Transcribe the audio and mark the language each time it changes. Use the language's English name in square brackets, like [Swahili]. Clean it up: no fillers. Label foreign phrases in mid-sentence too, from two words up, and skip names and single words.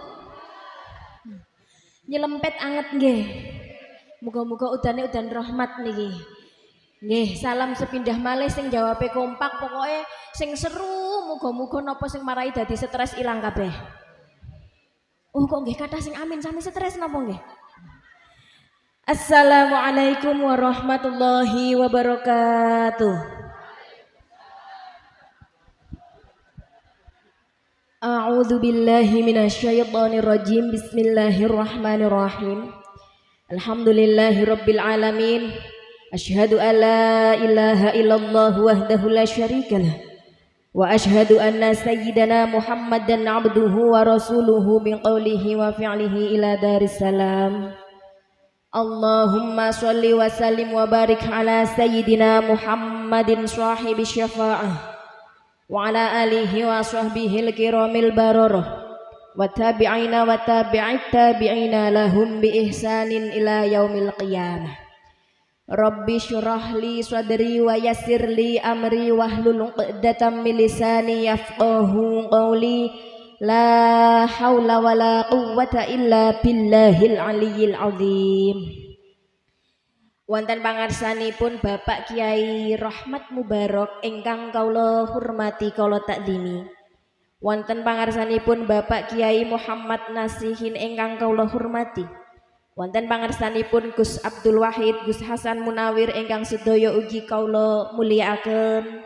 [Javanese] Nyelempet anget nggih. Muga-muga udane udan rahmat niki. Nggih, salam sepindah malih sing jawabe kompak, pokoke sing seru, muga-muga napa sing marai dadi stres ilang kabeh. Oh kok nggih kathah sing amin sami stres napa nggih? [Arabic] السلام عليكم ورحمة الله وبركاته. أعوذ بالله من الشيطان الرجيم. بسم الله الرحمن الرحيم الحمد لله رب العالمين. أشهد أن لا إله إلا الله وحده لا شريك له. وأشهد أن سيدنا محمدا عبده ورسوله من قوله وفعله إلى دار السلام. اللهم صل وسلم وبارك على سيدنا محمد صاحب الشفاعة وعلى آله وصحبه الكرام البررة والتابعين وتابعي التابعين لهم بإحسان إلى يوم القيامة. رب اشرح لي صدري ويسر لي أمري واحلل عقدة من لساني يفقهوا قولي. لا حول ولا قوة إلا بالله العلي العظيم. [Javanese] Wonten pangarsanipun Bapak Kiai Rahmat Mubarak ingkang kawula hormati kawula takdimi. Wonten pangarsanipun Bapak Kiai Muhammad Nasihin ingkang kawula hormati. Wonten pangarsanipun Gus Abdul Wahid, Gus Hasan Munawir ingkang sedaya ugi kawula mulyakaken.